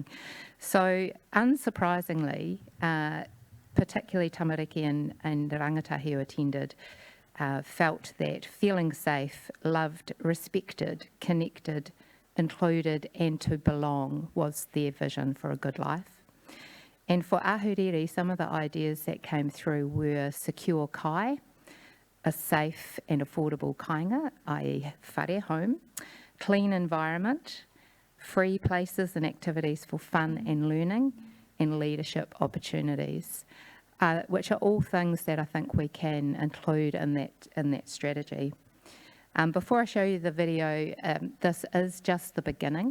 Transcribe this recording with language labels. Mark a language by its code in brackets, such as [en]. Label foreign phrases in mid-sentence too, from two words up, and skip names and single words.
[en] So, unsurprisingly, particularly tamariki and rangatahi who attended, felt that feeling safe, loved, respected, connected, included, and to belong was their vision for a good life. And for Ahuriri, some of the ideas that came through were secure kai, a safe and affordable kāinga, i.e. whare home, clean environment, free places and activities for fun and learning, and leadership opportunities, which are all things that I think we can include in that strategy. Before I show you the video, this is just the beginning.